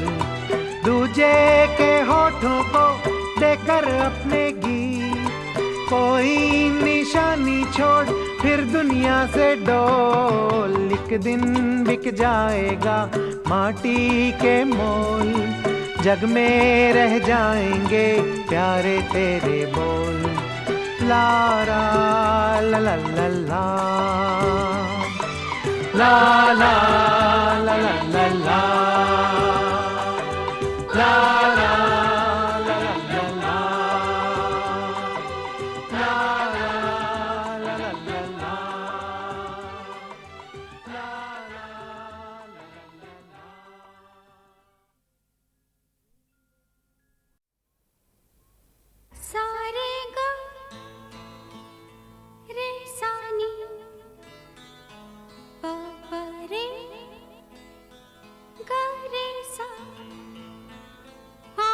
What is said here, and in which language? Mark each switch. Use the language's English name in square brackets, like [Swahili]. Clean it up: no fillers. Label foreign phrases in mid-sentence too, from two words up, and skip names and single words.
[Hindi] दूजे के होठों को देकर अपने गीत, कोई निशानी छोड़ फिर दुनिया से डोल। एक दिन बिक जाएगा माटी के मोल, जग में रह जाएंगे प्यारे तेरे बोल। लारा ला ला ला ला, ला ला ला ला ला ला, ला ला ला ला ला ला, ला ला ला ला ला ला। सारे गा रे सानी पा पा रे गा रे सा,